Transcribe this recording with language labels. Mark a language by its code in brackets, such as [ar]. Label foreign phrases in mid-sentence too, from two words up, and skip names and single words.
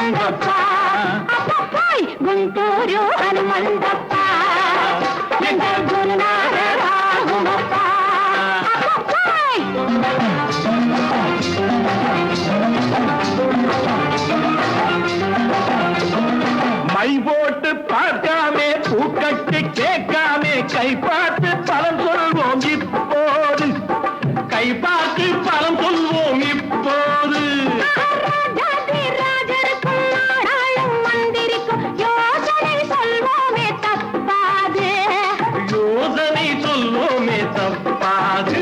[te] హనుమంతప్ప అబ్బబ్బాయ్ గుంటూరు హనుమంతప్ప ఎండ గురునాథ రాఘవప్ప అబ్బబ్బాయ్ [ta] மை போட்டு பார்க்காமே பூக்கட்டு கேட்காமே கை பார்த்து பலம் சொல்வோம் இப்போது கை பார்த்து பலம் சொல்வோம் இப்போது ராஜருக்கும் நாடாளும் மந்திரிக்கும் யோசனை சொல்வோமே தப்பாது யோசனை சொல்வோமே தப்பாது